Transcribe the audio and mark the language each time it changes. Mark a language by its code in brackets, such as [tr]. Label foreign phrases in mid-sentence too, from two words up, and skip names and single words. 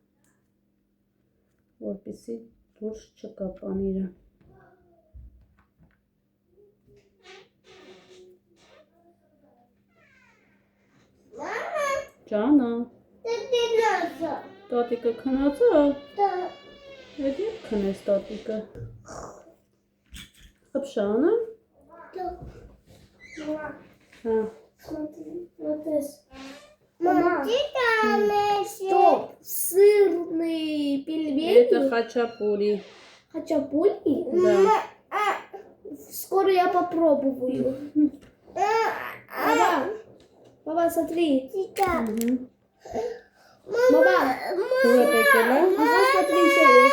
[hy] որպեսզի դուրս չգա պանիրը։ Ջանա, տատիկը քնած է։ Էդ երբ քնես տատիկը։ Խփշանը։ Հա։ [ru] Стоп, сырные пельмени. Это хачапури. Хачапури? Да. Скоро я попробую. Папа, смотри. Папа, [hy] Դու եք եկել, հա։ [ru] смотри, что есть.